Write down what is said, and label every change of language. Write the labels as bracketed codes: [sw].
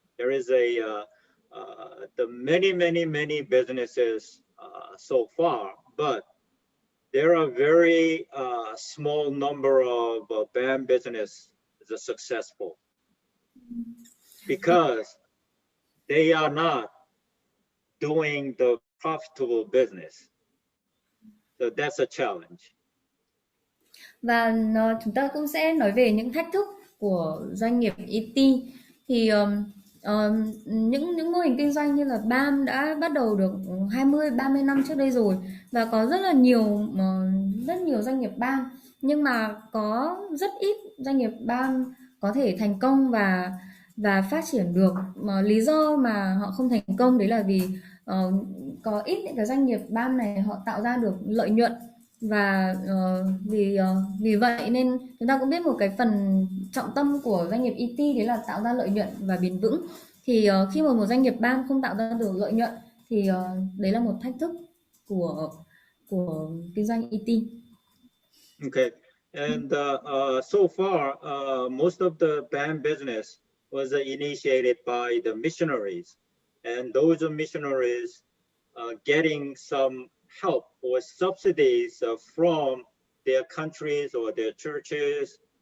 [en] There is the many businesses so far, but there are very small number of BAM business that are successful because they are not doing the profitable business. So that's a challenge. [vi] Và chúng ta cũng sẽ nói về những thách thức của doanh nghiệp ET. Thì những mô hình kinh doanh như là BAM đã bắt đầu được 20-30 năm trước đây rồi, và có rất nhiều doanh nghiệp BAM, nhưng mà có rất ít doanh nghiệp BAM có thể thành công và phát triển được. Lý do mà họ không thành công đấy là vì có ít những cái doanh nghiệp BAM này họ tạo ra được lợi nhuận, và vì vậy nên chúng ta cũng biết một cái phần trọng tâm của doanh nghiệp ET đấy là tạo ra lợi nhuận và bền vững. Thì khi mà một doanh nghiệp BAM không tạo ra được lợi nhuận thì đấy là một thách thức của kinh doanh ET. [en] Okay, and so far, most of the BAM business was initiated by the missionaries, and those missionaries getting some help or subsidies from their countries or their churches.